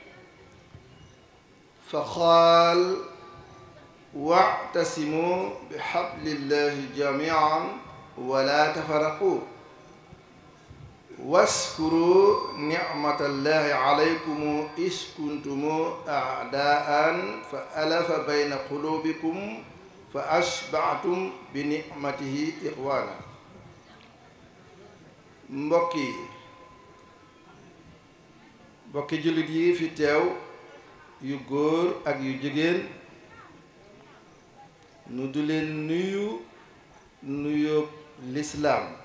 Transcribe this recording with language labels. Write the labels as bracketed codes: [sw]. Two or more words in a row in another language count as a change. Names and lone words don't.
[ar] فقال واعتصموا بحبل الله جميعا ولا تفرقوا واذكروا نعمة الله عليكم إذ كنتم أعداء فألف بين قلوبكم فأشبعتم بنعمته إخوانا [wo] mbokki jullit yi fi teew yu góor ak yu jigéen nu du leen nuyu lislaam